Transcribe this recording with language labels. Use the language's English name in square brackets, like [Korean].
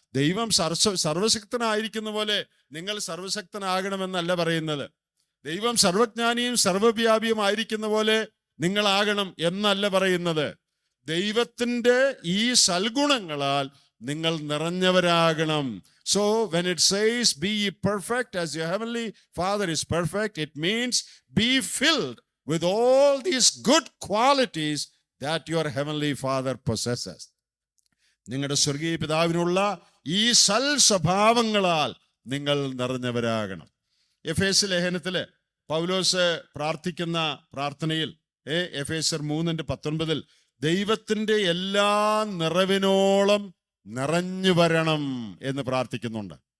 [Malayalam] ദൈവം സർവശക്തനായിരിക്കുന്ന പോലെ നിങ്ങൾ സർവശക്തനാകണമെന്നല്ല പറയുന്നത്. ദൈവം സർവജ്ഞാനിയും സർവവ്യാപിയും ആയിരിക്കുന്ന പോലെ നിങ്ങളാകണം എന്നല്ല പറയുന്നത്. ദൈവത്തിന്റെ ഈ സൽഗുണങ്ങളാൽ നിങ്ങൾ നിറഞ്ഞവരാകണം. [English] So when it says be ye perfect as your heavenly Father is perfect, it means be filled with all these good qualities that your heavenly Father possesses. [Malayalam] നിങ്ങളുടെ സ്വർഗീയ പിതാവിനുള്ള ഈ സൽ സ്വഭാവങ്ങളാൽ നിങ്ങൾ നിറഞ്ഞവരാകണം. എഫേസ്യ ലേഖനത്തില് പൗലോസ് പ്രാർത്ഥിക്കുന്ന പ്രാർത്ഥനയിൽ എഫേസ്യർ 3:19 ദൈവത്തിന്റെ എല്ലാ നിറവിനോളം നിറഞ്ഞു വരണം എന്ന് പ്രാർത്ഥിക്കുന്നുണ്ട്.